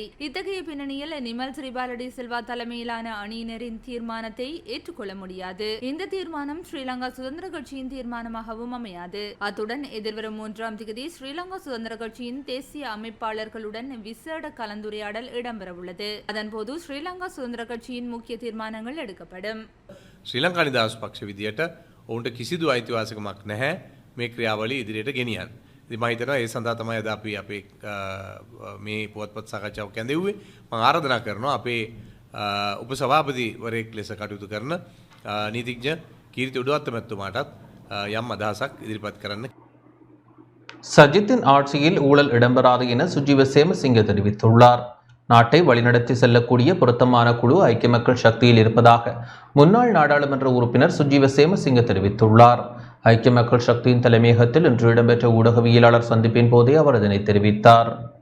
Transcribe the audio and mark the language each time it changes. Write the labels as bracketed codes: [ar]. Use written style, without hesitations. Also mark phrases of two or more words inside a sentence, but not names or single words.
[ta] இத்தகைய பின்னணியில் நிமல் ஸ்ரீபாலடி சில்வா தலைமையிலான அணியினரின் தீர்மானத்தை ஏற்றுக்கொள்ள முடியாது. இந்த தீர்மானம் ஸ்ரீலங்கா சுதந்திர கட்சியின் தீர்மானமாகவும் அமையாது. அத்துடன் எதிர்வரும் 3ஆம் தேதி ஸ்ரீலங்கா சுதந்திர கட்சியின் தேசிய அமைப்பாளர்களுடன் விசேட கலந்துரையாடல் இடம்பெறவுள்ளது. அதன்போது ஸ்ரீலங்கா சுதந்திர கட்சியின் முக்கிய தீர்மானங்கள் எடுக்கப்படும். [si] ශ්‍රී ලංකා නිදහස් පක්ෂ විදියට ඔවුන්ට කිසිදු අයිතිවාසිකමක් නැහැ මේ ක්‍රියාවලිය ඉදිරියට ගෙනියන්න. ඉතින් මම හිතනවා ඒ සඳහා තමයි අද අපි අපේ මේ පුවත්පත් සාකච්ඡාවක් කැඳෙව්වේ. මම ආරාධනා කරනවා අපේ උපසභාපතිවරයෙක් ලෙස කටයුතු කරන නීතිඥ කීර්ති උඩවත්ත මැතිතුමාටත් යම් අදහසක් ඉදිරිපත් කරන්න. [ta] சஜித்தின் ஆட்சியில் ஊழல் இடம்பெறாது என சுஜீவ சேமசிங்க தெரிவித்துள்ளார். நாட்டை வழிநடத்தி செல்லக்கூடிய பொருத்தமான குழு ஐக்கிய மக்கள் சக்தியில் இருப்பதாக முன்னாள் நாடாளுமன்ற உறுப்பினர் சுஜீவ சேமசிங்க தெரிவித்துள்ளார். ஐக்கிய மக்கள் சக்தியின் தலைமையகத்தில் இன்று இடம்பெற்ற ஊடகவியலாளர் சந்திப்பின் போதே அவர் இதனை தெரிவித்தார்.